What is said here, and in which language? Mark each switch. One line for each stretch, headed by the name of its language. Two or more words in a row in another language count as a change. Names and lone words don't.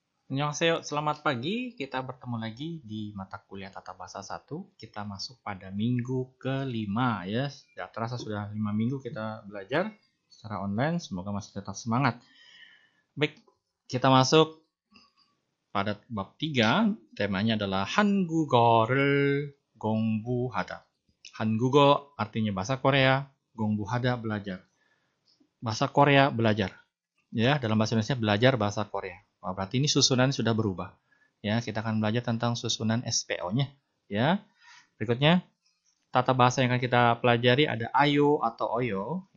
Indonesian: Annyeonghaseyo, selamat pagi. Kita bertemu lagi di mata kuliah Tata Bahasa 1. Kita masuk pada minggu kelima ya. Tidak terasa sudah 5 minggu kita belajar secara online. Semoga masih tetap semangat. Baik, kita masuk pada bab 3. Temanya adalah
Korean: 한국어를 공부하다.
Indonesian: 한국어 artinya bahasa Korea, 공부하다 belajar. Bahasa Korea belajar. Ya, dalam bahasa Indonesia belajar bahasa Korea. Wah, berarti ini susunan sudah berubah. Ya, kita akan belajar tentang susunan SPO-nya. Ya, berikutnya tata bahasa yang akan kita pelajari ada ayo atau oyo.